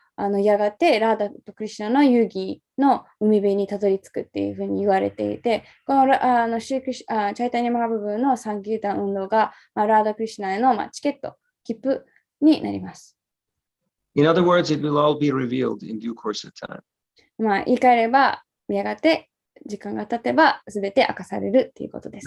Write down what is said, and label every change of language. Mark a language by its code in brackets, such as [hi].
[ja] やがてラーダとクリシュナの遊戯の海辺にたどり着くっていうふうに言われていて、このシークリシュチャイタニア・マハプブのサンキータン運動が、ラーダ・クリシュナへの、チケット、切符になります。 [en] In other words, it will all be revealed in due course of time. [ja] 言い換えれば、やがて時間が経てば全て明かされるっていうことです。